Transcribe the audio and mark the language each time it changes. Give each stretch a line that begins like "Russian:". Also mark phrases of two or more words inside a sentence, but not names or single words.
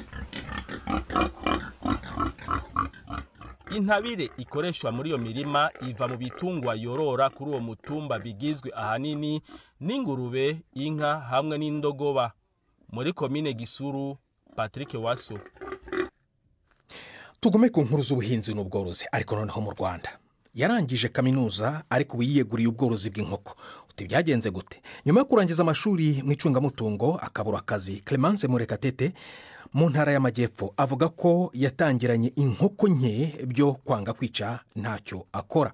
Rundi: Intabire ikoreshwa muri iyo mirima iva mu bitungwa yorora kuri uwo mutumba bigizwe ahanini n'ingurube, inka hamwe n'indogoba. Muri komine Gisuru, Patrick Waso.
Kinyarwanda: Tugume ku nkuru z'ubuhinzi n'ubworozi ariko noneho mu Rwanda. Yarangije kaminuza ariko wiyeguriye ubworozi bw'inkoko. Uti byagenze gute? Nyuma yo kurangiza amashuri mu icungamutungo akabura akazi, Clemence Murekatete mu ntara y'Amajyepfo avuga ko yatangiranye inkoko nke byo kwanga kwicara ntacyo akora.